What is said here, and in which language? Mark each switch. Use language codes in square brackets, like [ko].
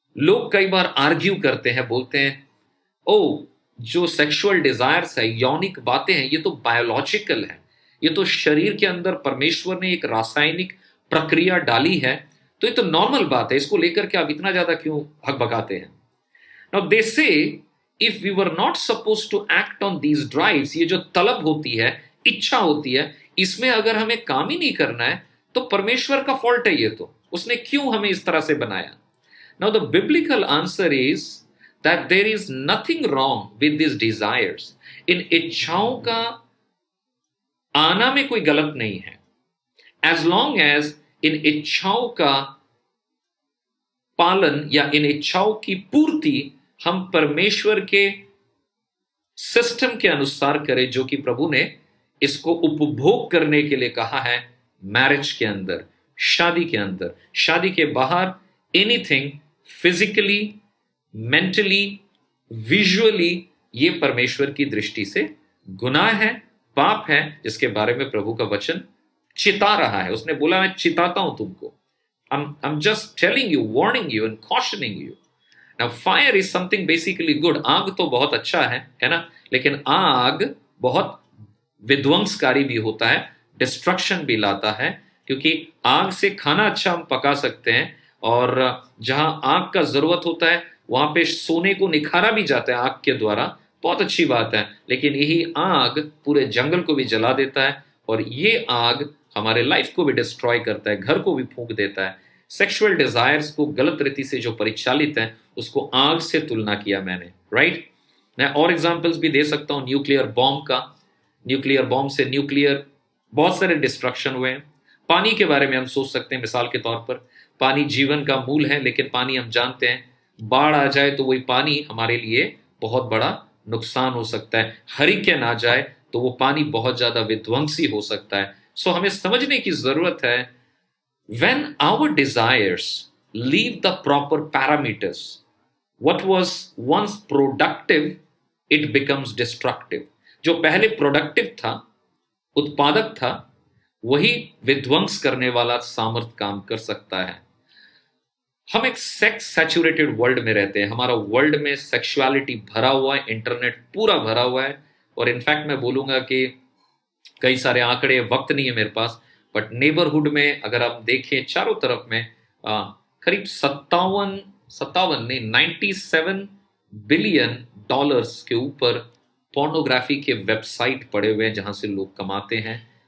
[hi] लोग कई बार आर्ग्यू करते हैं, बोलते हैं ओ जो सेक्सुअल डिजायर्स है, यौनिक बातें हैं, ये तो बायोलॉजिकल है, ये तो शरीर के अंदर परमेश्वर ने एक रासायनिक प्रक्रिया डाली है, तो ये तो नॉर्मल बात है, इसको लेकर के आप इतना ज्यादा क्यों हकबकाते हैं. [en] now they say if we were not suppose to act on these drives, [hi] ये जो तलब होती है, इच्छा होती है, इसमें अगर हमें काम ही नहीं करना है तो परमेश्वर का फॉल्ट है. ये तो उसने क्यों हमें इस तरह से बनाया. [en] Now the biblical answer is that there is nothing wrong with these desires. [hi] इन इच्छाओं का आना में कोई गलत नहीं है, [en] as long as [hi] इन इच्छाओं का पालन या इन इच्छाओं की पूर्ति हम परमेश्वर के सिस्टम के अनुसार करें, जो कि प्रभु ने इसको उपभोग करने के लिए कहा है मैरिज के अंदर, शादी के अंदर. शादी के बाहर [en] anything physically, mentally, visually, [hi] ये परमेश्वर की दृष्टि से गुनाह है, पाप है, जिसके बारे में प्रभु का वचन चिता रहा है. उसने बोला मैं चिताता हूं तुमको. [en] I'm just telling you, warning you and cautioning you. Now fire is something basically good. [hi] आग तो बहुत अच्छा है ना, लेकिन आग बहुत विध्वंसकारी भी होता है, डिस्ट्रक्शन भी लाता है, क्योंकि आग से खाना अच्छा हम पका सकते हैं, और जहां आग का जरूरत होता है वहां पे सोने को निखारा भी जाता है आग के द्वारा, बहुत अच्छी बात है. लेकिन यही आग पूरे जंगल को भी जला देता है, और ये आग हमारे लाइफ को भी डिस्ट्रॉय करता है, घर को भी फूंक देता है. सेक्सुअल डिजायर्स को गलत रीति से जो परिचालित है, उसको आग से तुलना किया मैंने, राइट. मैं और एग्जाम्पल्स भी दे सकता हूं न्यूक्लियर बॉम्ब का. न्यूक्लियर बॉम्ब से न्यूक्लियर बहुत सारे डिस्ट्रक्शन हुए हैं. पानी के बारे में हम सोच सकते हैं, मिसाल के तौर पर पानी जीवन का मूल है, लेकिन पानी हम जानते हैं बाढ़ आ जाए तो वही पानी हमारे लिए बहुत बड़ा नुकसान हो सकता है. हरिकेन आ जाए तो वो पानी बहुत ज्यादा विध्वंसी हो सकता है. सो हमें समझने की जरूरत है, [en] when our desires leave the proper parameters, what was once productive, it becomes destructive. [hi] जो पहले प्रोडक्टिव था, उत्पादक था, वही विध्वंस करने वाला सामर्थ काम कर सकता है. हम एक सेक्स सैचुरेटेड वर्ल्ड में रहते हैं. हमारा वर्ल्ड में सेक्सुअलिटी भरा हुआ है, इंटरनेट पूरा भरा हुआ है. और इनफैक्ट मैं बोलूंगा कि कई सारे आंकड़े, वक्त नहीं है मेरे पास, बट नेबरहुड में अगर आप देखें चारों तरफ में करीब 97 बिलियन डॉलर्स के ऊपर पोर्नोग्राफी के वेबसाइट पड़े हुए हैं, जहां से लोग कमाते हैं.